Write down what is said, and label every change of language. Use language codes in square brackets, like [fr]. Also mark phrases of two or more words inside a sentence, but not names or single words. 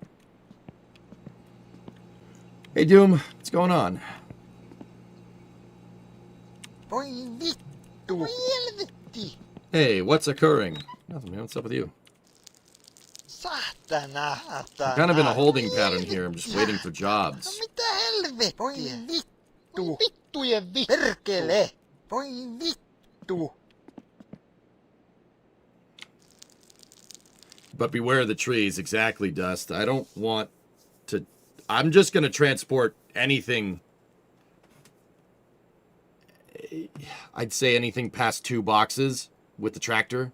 [en] Hey Doom, what's going on? Hey, what's occurring? Nothing, man. What's up with you? [fi] Saatana. [en] I'm kind of in a holding pattern here. I'm just waiting for jobs. [fi] Mitä helvettiä? Voi vittu. Vittujen vittu. Perkele. Voi vittu. [en] But beware of the trees. Exactly, Dust. I don't want to... I'm just going to transport anything... I'd say anything past 2 boxes with the tractor.